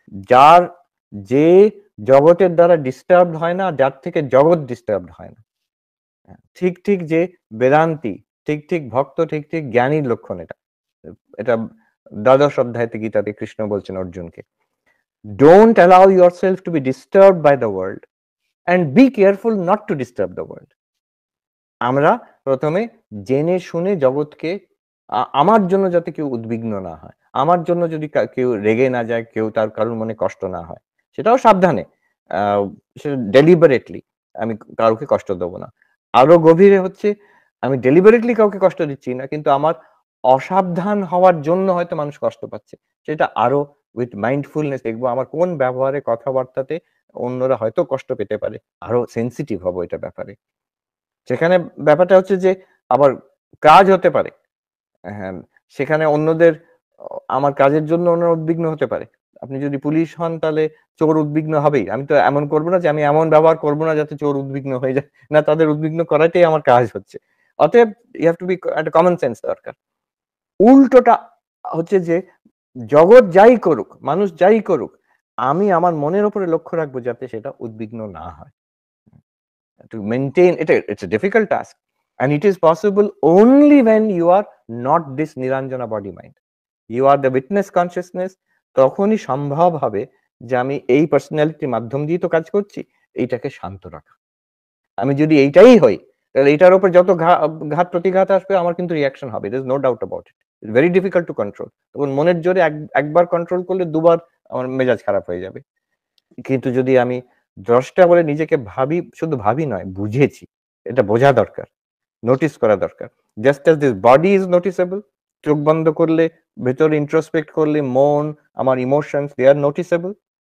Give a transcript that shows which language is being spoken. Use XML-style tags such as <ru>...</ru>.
<bn>যার যে জগতের দ্বারা ডিস্টার্বড হয় না, যার থেকে জগৎ ডিস্টার্বড হয় না। ঠিক যে বেদান্তি, ঠিক ভক্ত, ঠিক জ্ঞানীর লক্ষণ এটা। এটা দ্বাদশ অধ্যায়তে গীতাতে কৃষ্ণ বলছেন অর্জুনকে।</bn> <en>"Don't allow yourself to be disturbed by the world and be careful not to disturb the world."</en> <bn>আমরা ১ম এ জেনে শুনে জগৎকে আমার জন্য যাতে কেউ উদ্বিগ্ন না হয়। আমার জন্য যদি কেউ রেগে না যায়, কেউ তার কারোর মনে কষ্ট না হয়। সেটাও সাবধানে। আ সেটা ডেলিবারেটলি আমি কাউকে কষ্ট দেব না। আরো গভীরে হচ্ছে আমি ডেলিবারেটলি কাউকে কষ্ট দিচ্ছি না। কিন্তু আমার অসাবধান হওয়ার জন্য হয়তো মানুষ কষ্ট পাচ্ছে। সেটা আরো উইথ মাইন্ডফুলনেস দেখবো আমার কোন ব্যবহারে কথাবার্তাতে অন্যরা হয়তো কষ্ট পেতে পারে। আরো সেনসিটিভ হবো এটার ব্যাপারে। সেখানে ব্যাপারটা হচ্ছে যে আবার কাজ হতে পারে। হ্যাঁ, সেখানে অন্যদের আমার কাজের জন্য অন্যরা উদ্বিগ্ন হতে পারে। আপনি যদি পুলিশ হন তাহলে চোর উদ্বিগ্ন হবেই। আমি তো এমন করব না যে আমি এমন ব্যবহার করব না যাতে চোর উদ্বিগ্ন হয়ে যায়। না তাদের উদ্বিগ্ন করাটাই আমার কাজ হচ্ছে। অতএব</bn> <en>you have to be</en> <bn>একটা কমন সেন্স দরকার। উল্টোটা হচ্ছে যে জগৎ যাই করুক, মানুষ যাই করুক, আমি আমার মনের উপরে লক্ষ্য রাখবো যাতে সেটা উদ্বিগ্ন না হয়।</bn> <en>To maintain it's a difficult task and it is possible only when you are not this Niranjana body mind. You are the witness consciousness.</en> <bn>তখনই সম্ভব হবে যে আমি এই পার্সোনালিটির মাধ্যম দিয়ে তো কাজ করছি, এইটাকে শান্ত রাখা। আমি যদি এইটাই হই, তাহলে এটার উপর যত ঘাত প্রতিঘাত আসবে আমার কিন্তু রিঅ্যাকশন হবে।</bn> <en>There is no doubt about it. It's very difficult to control.</en> <bn>তখন মনের জোরে একবার কন্ট্রোল করলে দুবার আমার মেজাজ খারাপ হয়ে যাবে। কিন্তু যদি আমি দ্রষ্টা বলে নিজেকে ভাবি, শুধু ভাবি নয়, বুঝেছি। এটা বোঝা দরকার। নোটিস করা দরকার।</bn> <en>just as this body is noticeable,</en> <bn>চোখ বন্ধ করলে, ভেতরে ইন্ট্রোস্পেক্ট করলে মন, আমার ইমোশনস</bn> <en>They are noticeable.</en>